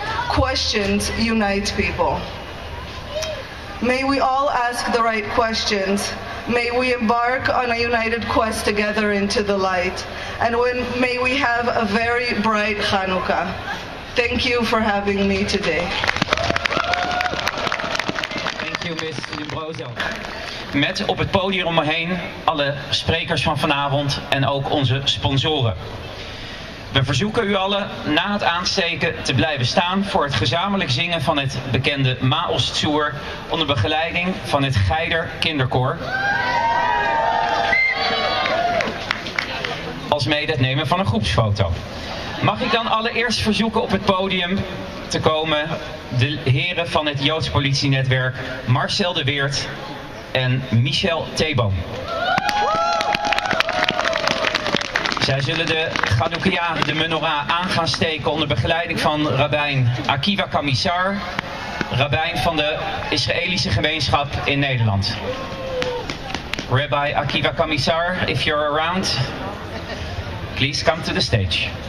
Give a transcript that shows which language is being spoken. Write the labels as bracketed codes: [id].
[en] Questions unite people." May we all ask the right questions. May we embark on a united quest together into the light. And may we have a very bright Chanoeka. Thank you for having me today. Thank you, Miss Lombroso. [nl] Met op het podium om me heen alle sprekers van vanavond en ook onze sponsoren. We verzoeken u allen na het aansteken te blijven staan voor het gezamenlijk zingen van het bekende Maost-Zoer onder begeleiding van het Geider Kinderkoor. Alsmede het nemen van een groepsfoto. Mag ik dan allereerst verzoeken op het podium te komen de heren van het Joods politienetwerk Marcel de Weert en Michel Theeboom. Zij zullen de Chanoeka, de menorah, aan gaan steken onder begeleiding van Rabbijn Akiva Kamissar, rabbijn van de Israëlische gemeenschap in Nederland. [en] Rabbi Akiva Kamissar, if you're around, please come to the stage.